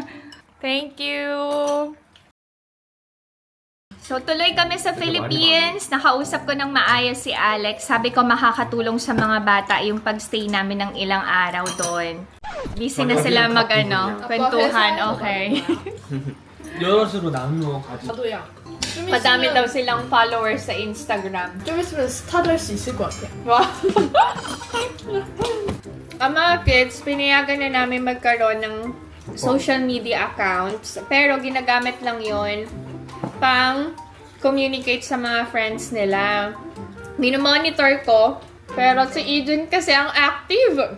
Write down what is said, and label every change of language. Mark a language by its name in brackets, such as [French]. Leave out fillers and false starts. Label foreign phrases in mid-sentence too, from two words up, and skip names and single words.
[English] Thank you. So, [Filipino] tuloy kami sa Philippines. Nakausap ko ng maayos si Alex. Sabi ko makakatulong sa mga bata yung pagstay namin ng ilang araw doon. Busy na sila kwentuhan. Okay. [Korean] 여럿으로 나누어 가지. 나도야. 좀 [Filipino] Madami [Korean] 있으면- [Filipino] daw silang followers sa Instagram. [Korean] 좀 있으면 스타 될 수 있을 것 같아. [English] Wow. [Filipino] Ang mga kids, pinayagan na namin magkaroon ng social media accounts. Pero ginagamit lang yon pang communicate sa mga friends nila. Minomonitor ko, pero si Eden kasi ang active.